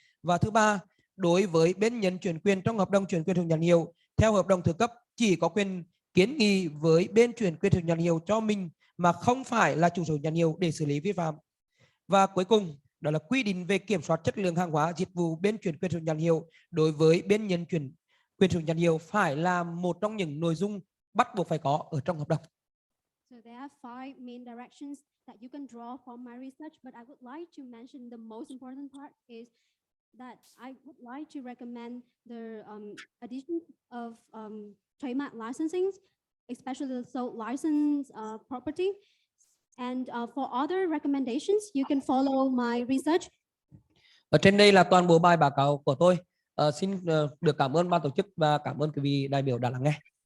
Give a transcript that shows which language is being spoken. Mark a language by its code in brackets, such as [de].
[vi] Và thứ ba, đối với bên nhận chuyển quyền trong hợp đồng chuyển quyền sử dụng nhãn hiệu theo hợp đồng thứ cấp chỉ có quyền kiến nghị với bên chuyển quyền sử dụng nhãn hiệu cho mình mà không phải là chủ sở hữu nhãn hiệu để xử lý vi phạm. Và cuối cùng đó là quy định về kiểm soát chất lượng hàng hóa dịch vụ bên chuyển quyền sử dụng nhãn hiệu đối với bên nhận chuyển quyền sử dụng nhãn hiệu phải là một trong những nội dung bắt buộc phải có ở trong hợp đồng. [en] So there are 5 main directions that you can draw from my research, but I would like to mention the most important part is that I would like to recommend the addition of trademark licensing, especially the sole license property. And for other recommendations, you can follow my research. [vi] Ở trên đây là toàn bộ bài báo cáo của tôi. Xin được cảm ơn ban tổ chức và cảm ơn quý vị đại biểu đã lắng nghe.